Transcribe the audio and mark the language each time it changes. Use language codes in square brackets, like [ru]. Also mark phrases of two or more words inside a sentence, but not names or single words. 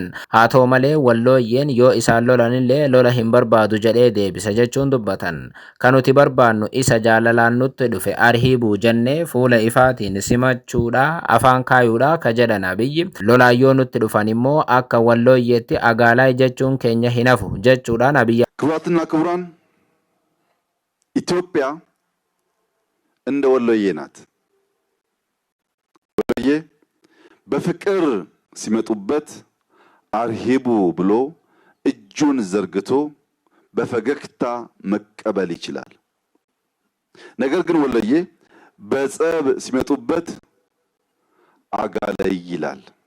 [om] Haa ta'u malee Wallooyyeen yoo isaan lolanillee lola hin barbaadu jedhee deebisa jechuun dubbatan. Kan nuti barbaannu isa jaalalaan nutti dhufe arhiibuu jennee fuula ifaatiin simachuudha afaan kaayuudha ka jedhan Abiyyi. Lolaan yoo nutti dhufan immoo akka Wallooyyeetti agaalaa jechuun keenya hin hafu jechuudhaan Abiyyi. [am] ክቡራትና ክቡራን ኢትዮጵያ እንደ ወሎዬ ናት። ወሎዬ በፍቅር ሲመጡበት አርሂቡ ብሎ እጁን ዘርግቶ በፈገግታ መቀበል ይችላል። ነገር ግን ወሎዬ በጸብ ሲመጡበት አጋላይ ይላል።